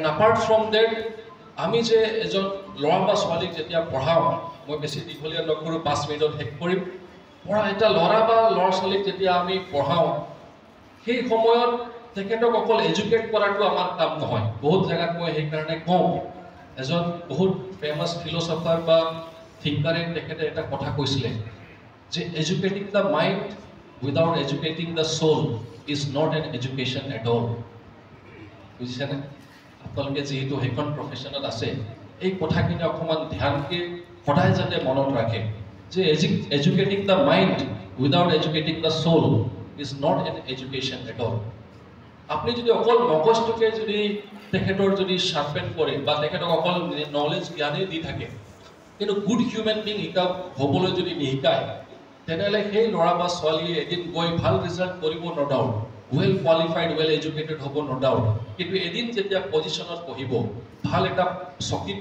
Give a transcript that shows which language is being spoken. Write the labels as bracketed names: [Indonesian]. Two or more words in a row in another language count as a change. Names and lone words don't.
[English] apart from that [Assamese] আমি যে এজন ল'ৰা বা ছোৱালীক যেতিয়া পঢ়াওঁ মই বেছি দীঘলীয়া নকৰোঁ 5 মিনিটত শেষ কৰিম পঢ়া এটা ল'ৰা বা ল'ৰা ছোৱালীক যেতিয়া আমি পঢ়াওঁ সেই সময়ত তেখেতক অকল এডুকেট কৰাটো আমাৰ কাম নহয় বহুত জেগাত মই সেইকাৰণে কওঁ এজন বহুত [English] famous philosopher [Assamese] বা থিংকাৰে তেখেতে এটা কথা কৈছিলে যে [English] educating the mind without educating the soul is not an education at all [Assamese] বুজিছেনে আপোনালোকে যিহেতু সেইখন প্ৰফেশ্যনত আছে এই কথাখিনি অকণমান ধ্যানকৈ সদায় যাতে মনত ৰাখে যে [English] educating the mind without educating the soul is not an education at all [Assamese] আপুনি যদি অকল মগজটোকে যদি তেখেতৰ যদি শাৰ্পেন কৰে বা তেখেতক অকল নলেজ জ্ঞানেই দি থাকে কিন্তু [English] good human being [Assamese] হ'বলৈ যদি নিশিকায় তেনেহ'লে সেই ল'ৰা বা ছোৱালীয়ে এদিন গৈ ভাল ৰিজাল্ট কৰিব [English] no doubt well qualified well educated [Assamese] হ'ব [English] no doubt [Assamese] কিন্তু এদিন যেতিয়া পজিশ্যনত বহিব ভাল এটা চকীত